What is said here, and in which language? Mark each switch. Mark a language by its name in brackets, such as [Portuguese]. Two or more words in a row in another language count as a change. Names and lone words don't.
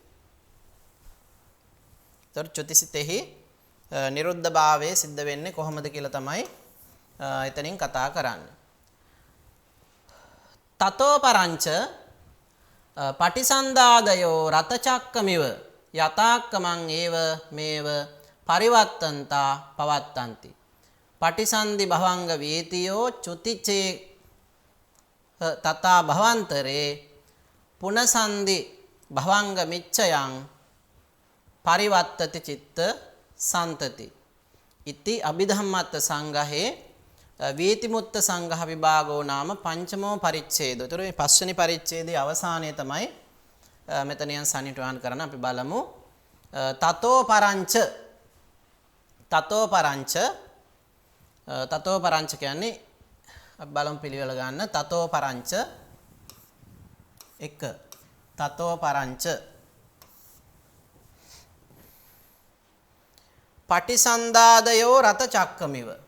[Sinhala] තොර චුතිසිතෙහි නිරුද්ධ භාවයේ සිද්ධ වෙන්නේ කොහොමද කියලා තමයි එතනින් කතා කරන්නේ. [Pali] තතෝ පරංච පටිසන්ධාදයෝ රතචක්කමිව යතාක්කමං ඒව මේව පරිවත්තන්තා පවත්තන්ති. පටිසන්ධි භවංග වේතියෝ චුතිචේ තථා භවන්තරේ පුනසන්ධි භවංග මිච්ඡයං පරිවත්තති චිත්ත සන්තති. ඉති අභිධම්මත්ත සංඝහේ වීතිමුත්ත සංඝහ විභාගෝ නාම පංචමෝ පරිච්ඡේදෝ. [Sinhala] ඒතර මේ පස්වෙනි පරිච්ඡේදයේ අවසානය තමයි මෙතනියන් සනිටුහන් කරන අපි බලමු. [Pali] තතෝ පරංච [Sinhala] කියන්නේ අපි බලමු පිළිවෙල ගන්න. [Pali] තතෝ පරංච 1 තතෝ පරංච පටිසන්ධාදයෝ රත චක්කමිව